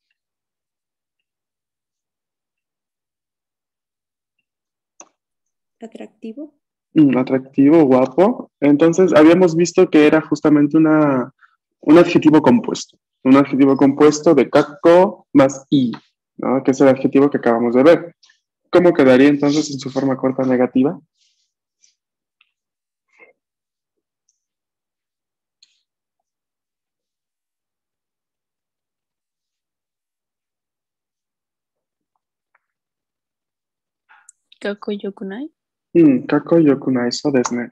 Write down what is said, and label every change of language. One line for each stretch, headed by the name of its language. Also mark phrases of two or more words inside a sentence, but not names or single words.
Spanish: Atractivo. Atractivo, guapo. Entonces, habíamos visto que era justamente un adjetivo compuesto. Un adjetivo compuesto de kakko más i, ¿no? Que es el adjetivo que acabamos de ver. ¿Cómo quedaría entonces en su forma corta negativa?
Japanese: かこよくない. かっこよくないそうですね.